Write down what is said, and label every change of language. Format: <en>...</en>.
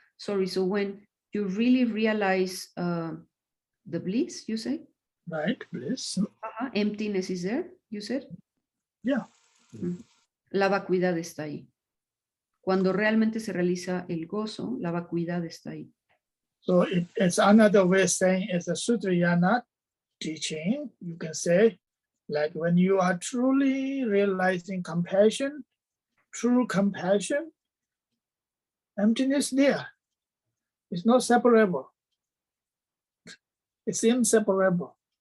<en>Sorry, so when you really realize the bliss, you say? Right, bliss. Emptiness is there, you said? Yeah.</en> <es>La vacuidad está ahí. Cuando realmente se realiza el gozo, la vacuidad está ahí.</es> <en>So it's another way of saying it's a Sutrayana teaching. You can say, like when you are truly realizing compassion, true compassion, emptiness there. It's not separable. It's inseparable.</en>